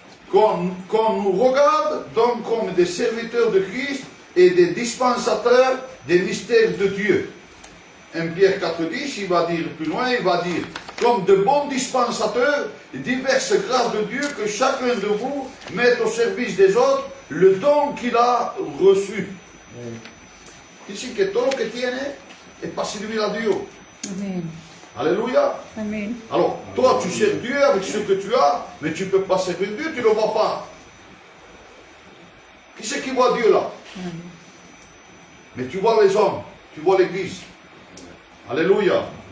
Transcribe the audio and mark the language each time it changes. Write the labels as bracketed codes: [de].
[fr] Qu'on nous regarde donc comme des serviteurs de Christ et des dispensateurs des mystères de Dieu. 1 Pierre 4.10, il va dire plus loin, il va dire, comme de bons dispensateurs, diverses grâces de Dieu, que chacun de vous mette au service des autres le don qu'il a reçu. Ici [es] que todo lo que tiene es para servir a Dios. Amen. Alléluia. Amen. [fr] Alors, toi, tu sers Dieu avec ce que tu as, mais tu ne peux pas servir Dieu, tu ne le vois pas. Qui c'est qui voit Dieu là? Mais tu vois les hommes, tu vois l'Église. Alléluia.